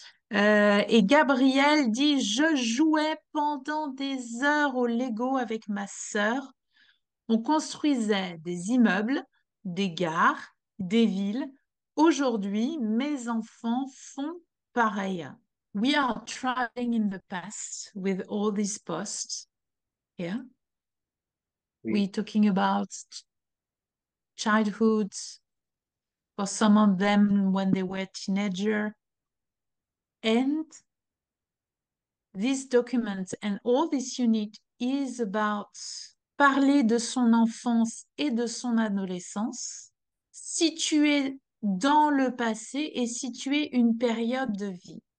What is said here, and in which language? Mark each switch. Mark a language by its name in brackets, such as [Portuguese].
[French] Et Gabriel dit, je jouais pendant des heures au Lego avec ma sœur. On construisait des immeubles, des gares, des villes. Aujourd'hui, mes enfants font pareil. [English] We are traveling in the past with all these posts here. [French] Oui. [English] We're talking about childhood, for some of them when they were teenager. And this document and all this unit is about [French] parler de son enfance et de son adolescence, située dans le passé et située une période de vie.